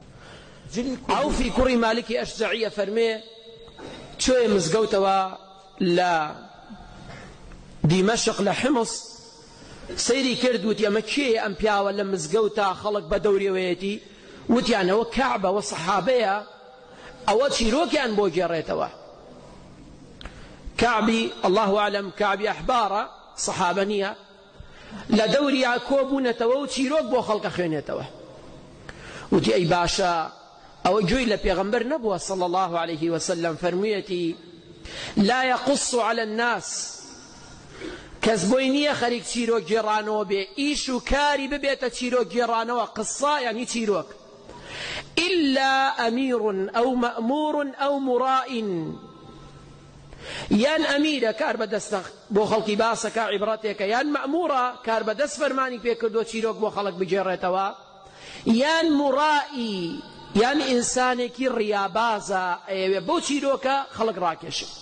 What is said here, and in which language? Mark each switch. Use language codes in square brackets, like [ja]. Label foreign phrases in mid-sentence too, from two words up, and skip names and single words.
[ckb] عوفی کوڕی مالکی ئەشجەعیە فەرمێ چۆیە مزگەوتەوە لە دیمەشق لە حمص سەیری کرد وتی ئەمە کێیە ئەم پیاوە لە مزگەوتە خەڵک بە دەوریەوەیەتی وتیانەوە کەعبە و سەحابەیە ئەوە چیرۆکیان بۆ گێڕێتەوە کەعبی [ar] الله ئەعلەم [ckb] کەعبی ئەحبارە سەحابە نییە لە دەوریا کۆبوونەتەوە و چیرۆک بۆ خەڵکە خوێنێتەوە وتی ئەی باشە ئەوە گوێی لە پێغەمبەر نەبووە [ar] صلی الله عليه وسلم [ckb] فەرموویەتی [ar] لا يقص على الناس [ckb] کەس بۆی نییە خەریک چیرۆک گێڕانەوە بێ ئیش و کاری ببێتە چیرۆک گێڕانەوە قسە یعنی چیرۆک [ar] إلا أمير أو مأمور أو مراء [ckb] یان ئەمیرە کار بەدەستە بۆ خەڵکی باسەکە عیبرەتێکە یان مەأمورە کار بەدەست فەرمانی پێ کردووە چیرۆک بۆ خەڵک بگێڕێتەوە یان مڕائی یان ئینسانێکی ڕیابازە ئەوێ بۆ چیرۆکە خەڵک ڕاکێشێ.